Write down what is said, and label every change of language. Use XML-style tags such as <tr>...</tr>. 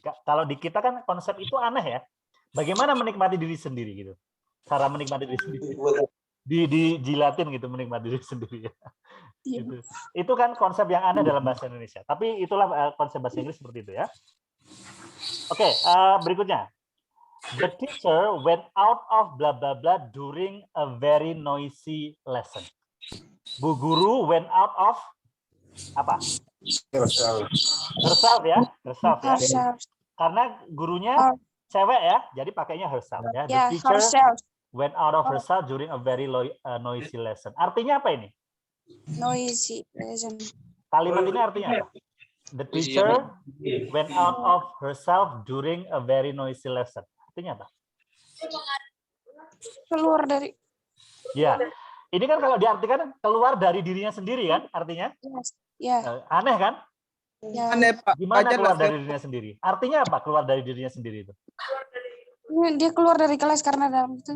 <id>Kalau di kita kan konsep itu aneh ya. Bagaimana menikmati diri sendiri gitu? Cara menikmati diri sendiri. Dijilatin gitu menikmati diri sendiri. Iya. Itu kan konsep yang aneh dalam bahasa Indonesia. Tapi itulah konsep bahasa Inggris seperti itu ya. Oke, berikutnya.</id> <en>The teacher went out of blah blah blah during a very noisy lesson.</en> <id>Bu guru</id> <en>went out of</en> <id>apa? Herself ya, herself ya.</id> <en>Herself.</en> <id>Karena gurunya cewek ya, jadi pakainya herself ya.</id> <en>The Yeah, teacher herself. went out of herself during a very noisy lesson.</en> <id>Artinya apa ini?</id> <en>Noisy lesson.</en> <id>Kalimat ini artinya apa?</id> <en>The teacher went out of herself during a very noisy lesson.</en> <id>Artinya apa? Keluar dari. Ya, ini kan kalau diartikan keluar dari dirinya sendiri kan, artinya</id> <en>Yes. Ya.</en> <id>aneh kan? Ya. Aneh Pak. Gimana Ajar keluar lah, dari dirinya sendiri? Artinya apa keluar dari dirinya sendiri itu? Dia keluar dari kelas karena dalam itu.</id>